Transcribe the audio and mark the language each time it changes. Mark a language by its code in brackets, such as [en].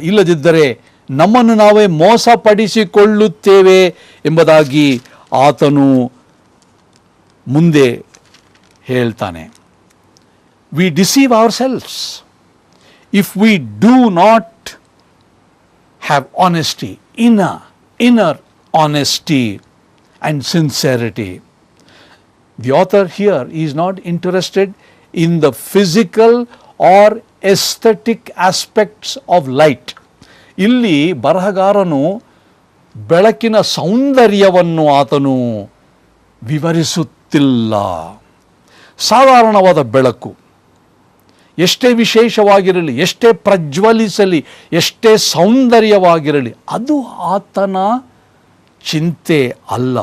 [kn] ಇಲ್ಲದಿದ್ದರೆ ನಮ್ಮನ್ನು ನಾವೇ ಮೋಸಪಡಿಸಿಕೊಳ್ಳುತ್ತೇವೆ ಎಂಬುದಾಗಿ ಆತನು ಮುಂದೆ ಹೇಳ್ತಾನೆ. [en] We deceive ourselves if we do not have honesty, inner honesty and sincerity. The author here is not interested in the physical or aesthetic aspects of light. [kn] ಇಲ್ಲಿ ಬರಹಗಾರನು ಬೆಳಕಿನ ಸೌಂದರ್ಯವನ್ನು ಆತನು ವಿವರಿಸುತ್ತಿಲ್ಲ. ಸಾಧಾರಣವಾದ ಬೆಳಕು ಎಷ್ಟೇ ವಿಶೇಷವಾಗಿರಲಿ, ಎಷ್ಟೇ ಪ್ರಜ್ವಲಿಸಲಿ, ಎಷ್ಟೇ ಸೌಂದರ್ಯವಾಗಿರಲಿ, ಅದು ಆತನ ಚಿಂತೆ ಅಲ್ಲ.